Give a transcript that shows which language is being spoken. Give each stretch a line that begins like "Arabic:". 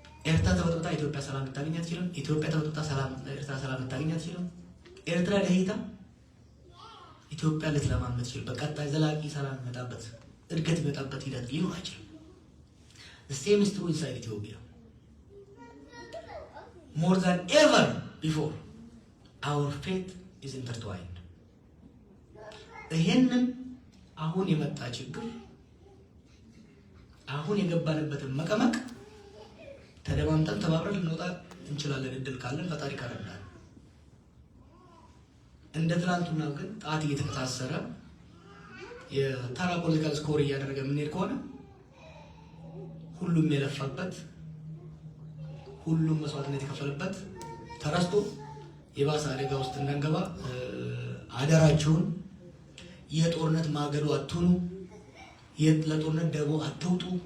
Amharic: ኤርትራ ተበጥብጣ ኢትዮጵያ ሰላም ልታገኝ አትችልም። ኢትዮጵያ ተበጥብጣ ኤርትራ ሰላም ልታገኝ አትችልም። ኤርትራ ደህይታ ኢትዮጵያ ልትለማ የምትችል በቀጣይ ዘላቂ ሰላም የሚመጣበት እድገት የሚመጣበት ሂደት ሊኖር አይችልም።
English: The same is true inside Ethiopia. More than ever before, our faith is intertwined.
Amharic: ይሄንን አሁን የመጣ ችግር አሁን የገባንበትን መቀመቅ ተደማምጠን ተባብረን ልንወጣ እንችላለን። እድል ካለን ፈጣሪ ካረዳን። እንደ ትላንቱና ግን ጣት እየተከታሰረ የተራ ፖለቲካል ስኮር እያደረገ የምንሄድ ከሆነ ሁሉም የለፋበት ሁሉም መስዋዕትነት የከፈለበት ተረስቶ የባሰ አደጋ ውስጥ እንዳንገባ አደራችሁን። የጦርነት ማገዶ አትሁኑ። ለጦርነት ደቦ አትውጡ።